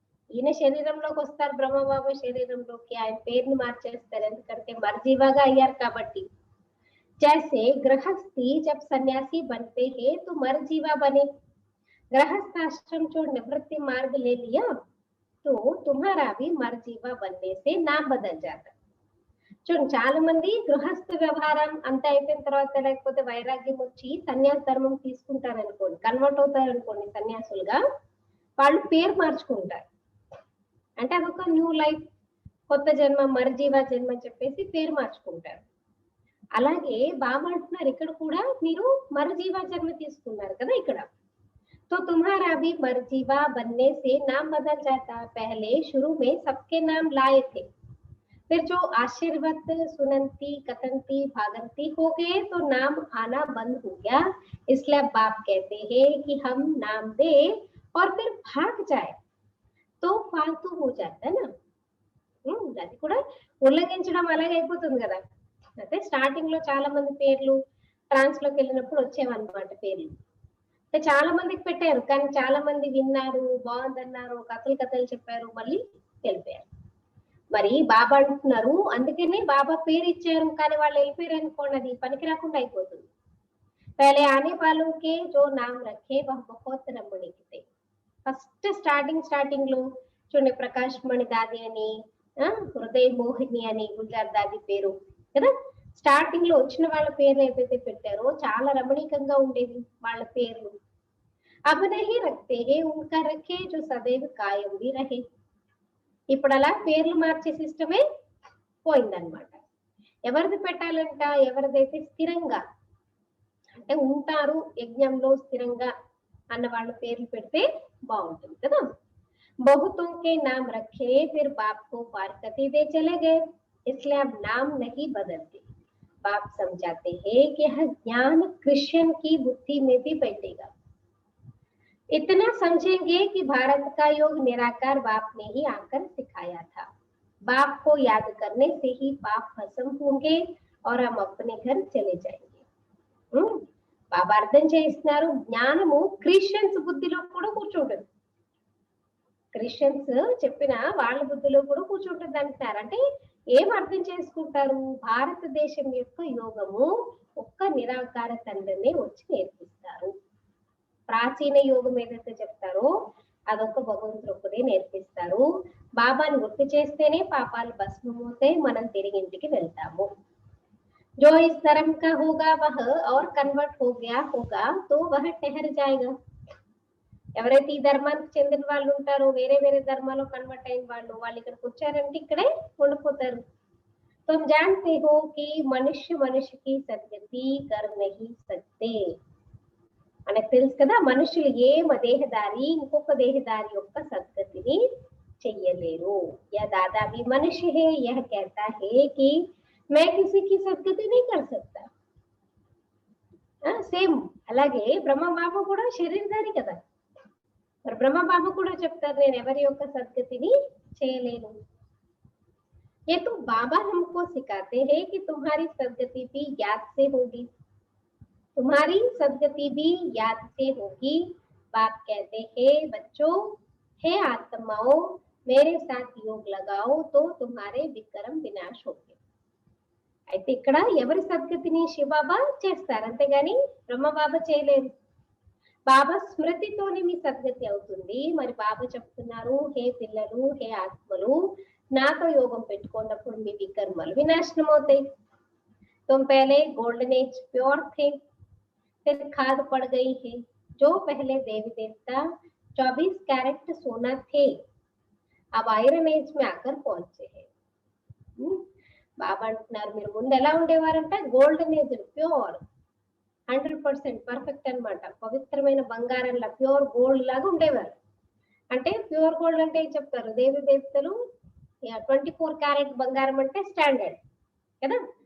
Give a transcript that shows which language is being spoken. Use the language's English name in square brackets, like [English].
[Telugu] ఈయన శరీరంలోకి వస్తారు, బ్రహ్మబాబా శరీరంలోకి, ఆయన పేరుని మార్చేస్తారు, ఎందుకంటే మర్జీవాగా అయ్యారు కాబట్టి. [Hindi] जैसे गृहस्थी जब सन्यासी बनते हैं तो मरजीवा बने. गृहस्थ आश्रम छोड़ निवृत्ति मार्ग ले लिया तो तुम्हारा भी मरजीवा बनने से नाम बदल जाता. [Telugu] చూడండి, చాలా మంది గృహస్థ వ్యవహారం అంతా అయిపోయిన తర్వాత లేకపోతే వైరాగ్యం వచ్చి సన్యాస ధర్మం తీసుకుంటారనుకోండి, కన్వర్ట్ అవుతారనుకోండి సన్యాసులుగా, వాళ్ళు పేరు మార్చుకుంటారు. అంటే అదొక న్యూ లైఫ్, కొత్త జన్మ, మరజీవా జన్మ అని చెప్పేసి పేరు మార్చుకుంటారు. అలాగే బాబా అంటున్నారు ఇక్కడ కూడా మీరు మరజీవా జన్మ తీసుకున్నారు కదా ఇక్కడ. [Hindi] तो तुम्हारा भी मरजीवा बनने से नाम बदल जाता. पहले शुरू में सबके नाम लाए थे, फिर जो आशीर्वाद सुनंती कतंती भागंती हो गए तो नाम आना बंद हो गया. इसलिए बाप कहते हैं कि हम नाम दे और फिर भाग जाए तो फालतू हो जाता है ना. [Telugu] అది కూడా ఉల్లంఘించడం అలాగే అయిపోతుంది కదా. అయితే స్టార్టింగ్ లో చాలా మంది పేర్లు ట్రాన్స్ లోకి వెళ్ళినప్పుడు వచ్చేవన్నమాట పేర్లు. చాలా మందికి పెట్టారు, కానీ చాలా మంది విన్నారు, బాగుందన్నారు, కథలు చెప్పారు, మళ్ళీ వెళ్ళిపోయారు. మరి బాబా అంటున్నారు, అందుకనే బాబా పేరు ఇచ్చారు, కానీ వాళ్ళు వెళ్ళిపోయారు అనుకోండి, అది పనికి రాకుండా అయిపోతుంది. [Hindi] पहले आने वालों के जो नाम रखे वह बहुत रमणीक थे. [Telugu] ఫస్ట్ స్టార్టింగ్ లో చూడండి, ప్రకాష్ మణి దాది అని, హృదయ మోహిని అని గుజరాత్ దాది పేరు కదా. స్టార్టింగ్ లో వచ్చిన వాళ్ళ పేర్లు ఏదైతే పెట్టారో చాలా రమణీకంగా ఉండేవి వాళ్ళ పేర్లు. [Hindi] अब नहीं रखते हैं, उनका रखे जो सदैव कायम भी रहे. [Telugu] ఇప్పుడు అలా పేర్లు మార్చే సిస్టమే పోయిందనమాట. ఎవరిది పెట్టాలంట, ఎవరిదైతే స్థిరంగా అంటే ఉంటారు యజ్ఞంలో స్థిరంగా అన్న వాళ్ళ పేర్లు పెడితే బాగుంటుంది కదా. [Hindi] बहुतों के नाम रखे फिर बाप को पारकती दे चले गए, इसलिए अब नाम नहीं बदलते. बाप समझाते हैं कि यह ज्ञान क्रिश्चियन की बुद्धि में भी बैठेगा. इतना समझेंगे कि भारत का योग निराकार बाप ने ही आकर सिखाया था. बाप को याद करने से ही पाप भस्म होंगे और हम अपने घर चले जाएंगे. [Telugu] బాబా అర్థం చేస్తున్నారు, జ్ఞానము క్రిస్టియన్స్ బుద్ధిలో కూడా కూర్చుంటుంది. క్రిస్టియన్స్ చెప్పిన వాళ్ళ బుద్ధిలో కూడా కూర్చుంటుంది అంటున్నారు. అంటే ఏం అర్థం చేసుకుంటారు, భారతదేశం యొక్క యోగము ఒక్క నిరాకార తండ్రిని వచ్చి నేర్పిస్తారు. ప్రాచీన యోగం ఏదైతే చెప్తారో అదొక భగవంతుడు ఒక్కడే నేర్పిస్తారు. బాబాని గుర్తు చేస్తేనే పాపాలు భస్మమవుతాయి, మనం తిరిగి ఇంటికి వెళ్తాము. [Hindi] जो इस धर्म का होगा वह और कन्वर्ट हो गया होगा तो वह ठहर जाएगा. [Telugu] ఎవరైతే ఈ ధర్మానికి చెందిన వాళ్ళు ఉంటారో, వేరే వేరే ధర్మాల్లో కన్వర్ట్ అయిన వాళ్ళు ఇక్కడికి వచ్చారంటే ఇక్కడే ఉండిపోతారు. [Hindi] तुम जानते हो कि मनुष्य की सदगति कर नहीं सकते. [Telugu] మనకు తెలుసు కదా, మనుషులు దేహదారి ఇంకొక దేహదారి యొక్క సద్గతిని చెయ్యలేరు. [Hindi] యా दादा भी मनुष्य है यह कहता है कि मैं किसी की सदगति नहीं कर सकता. [Telugu] సేమ్ అలాగే బ్రహ్మబాబు కూడా శరీరధారి కదా, మరి బ్రహ్మబాబు కూడా చెప్తారు నేను ఎవరి యొక్క సద్గతిని చేయలేను. [Hindi] ये तो बाबा हमको सिखाते हैं कि तुम्हारी सदगति भी याद से होगी, तुम्हारी सदगति भी याद से होगी. बाप कहते हैं बच्चों, हे आत्माओं, मेरे साथ योग लगाओ तो तुम्हारे विक्रम विनाश होंगे. [Telugu] అయితే ఇక్కడ ఎవరి సద్గతిని శివబాబా చేస్తారు, అంతేగాని బ్రహ్మబాబా చేయలేరు. బాబా స్మృతితోనే మీ సద్గతి అవుతుంది. మరి బాబా చెప్తున్నారు, హే పిల్లలు, హే ఆత్మలు, నాతో యోగం పెట్టుకున్నప్పుడు మీ వికర్మలు వినాశనం అవుతాయి. [Hindi] तुम पहले गोल्डन एज प्योर थे, फिर खाद पड़ गई है. जो पहले देवी देवता 24 कैरेट सोना थे, अब आयरन एज में आकर पहुंचे हैं. [Telugu] బాబా అంటున్నారు మీరు ముందు ఎలా ఉండేవారంటే గోల్డెన్ ఏజ్, ప్యూర్ 100% పర్ఫెక్ట్ అన్నమాట. పవిత్రమైన బంగారంలా ప్యూర్ గోల్డ్ లాగా ఉండేవారు. అంటే ప్యూర్ గోల్డ్ అంటే ఏం చెప్తారు, దేవి దేవతలు 24 క్యారెట్ బంగారం అంటే స్టాండర్డ్ కదా.